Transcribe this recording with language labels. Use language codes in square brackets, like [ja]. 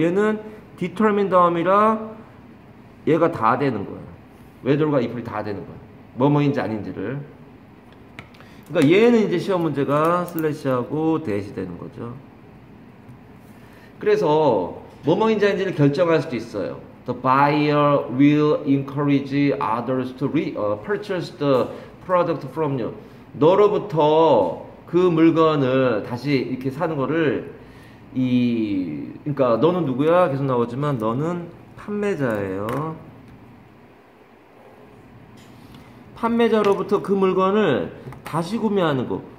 [ko] 얘는 determine 다음이라 얘가 다 되는 거예요. whether가 if이 다 되는 거예요. 뭐뭐인지 아닌지를. 그러니까 얘는 이제 시험 문제가 슬래시하고 대시 되는 거죠. 그래서 뭐뭐인지 아닌지를 결정할 수도 있어요. [en] The buyer will encourage others to purchase the product from you. [ko] 너로부터 그 물건을 다시 이렇게 사는 거를 그러니까 너는 누구야? 계속 나오지만 너는 판매자예요. 판매자로부터 그 물건을 다시 구매하는 거.